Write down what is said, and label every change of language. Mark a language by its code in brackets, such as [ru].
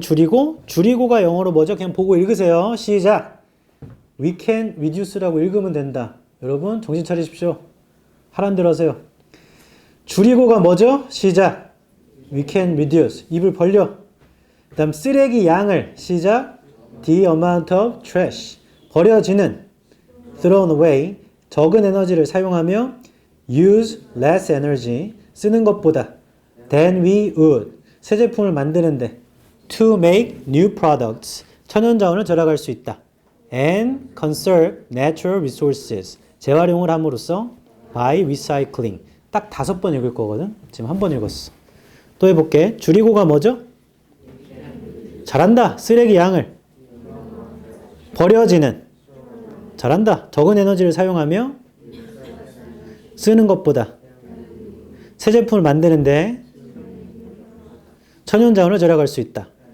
[ko] 줄이고가 영어로 뭐죠? 그냥 보고 읽으세요. 시작. [en] We can reduce [ko] 라고 읽으면 된다. 여러분 정신 차리십시오. 하란 대로 하세요. 줄이고가 뭐죠? 시작. [en] We can reduce. [ko] 입을 벌려. 그 다음 쓰레기 양을 시작. [en] The amount of trash. [ko] 버려지는 [en] thrown away. [ko] 적은 에너지를 사용하며 [en] use less energy. [ko] 쓰는 것보다 [en] than we would. [ko] 새 제품을 만드는데 [en] to make new products. [ko] 천연자원을 절약할 수 있다. [en] and conserve natural resources. [ko] 재활용을 함으로써 [en] by recycling. [ko] 딱 5번 읽을 거거든. 지금 한 번 읽었어. 또 해볼게. 줄이고가 뭐죠? 잘한다. 쓰레기 양을 버려지는. 잘한다. 적은 에너지를 사용하며 쓰는 것보다 새 제품을 만드는데 천연자원을 절약할 수 있다.